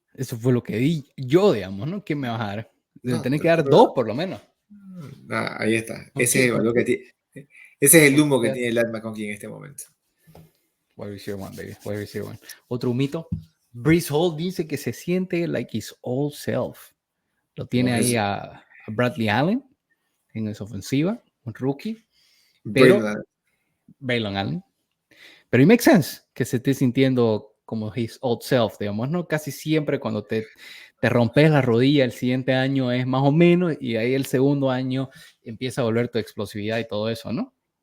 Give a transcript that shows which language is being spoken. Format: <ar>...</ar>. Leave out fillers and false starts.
<es>Eso fue lo que di yo, digamos, ¿no? ¿Qué me vas a dar? Deben tener que dar 2 por lo menos. Ahí está. Ese es el valor que tiene. Ese es el humo que tiene Ladd McConkey en este momento. Wide receiver 1,</es> <en>baby.</en> <es>Wide receiver 1. Otro mito. Breece Hall dice que se siente</es> <en>like his old self.</en> <es>Lo tiene ahí a Bradley Allen en esa ofensiva, un rookie. Pero Braylon Allen. Pero</es> <en>it makes sense</en> <es>que se esté sintiendo como</es> <en>his old self,</en> <es>digamos, ¿no? Casi siempre cuando te rompes la rodilla, el siguiente año es más o menos, y ahí el segundo año empieza a volver tu explosividad y todo eso, ¿no?</es>